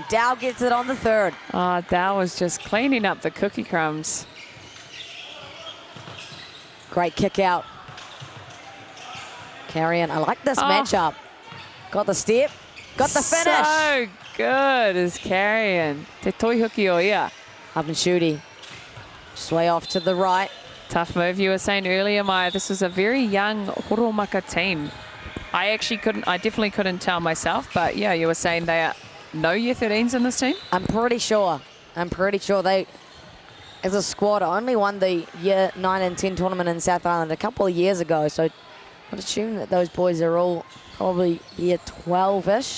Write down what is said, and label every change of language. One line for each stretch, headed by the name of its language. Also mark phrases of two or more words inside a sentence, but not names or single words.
English: Dow gets it on the third. Dow was just cleaning up the cookie crumbs. Great kick out. Carrion. I like this matchup. Got the step. Got the finish. So good is Carrion.
Māori: Te toihuki o ia.
English: Up and shooty. Just way off to the right. Tough move. You were saying earlier, Maya, this was a very young Horomaka team. I definitely couldn't tell myself, but yeah, you were saying they are no year 13s in this team? I'm pretty sure they, as a squad, only won the year 9 and 10 tournament in South Island a couple of years ago, so I'd assume that those boys are all probably year 12-ish.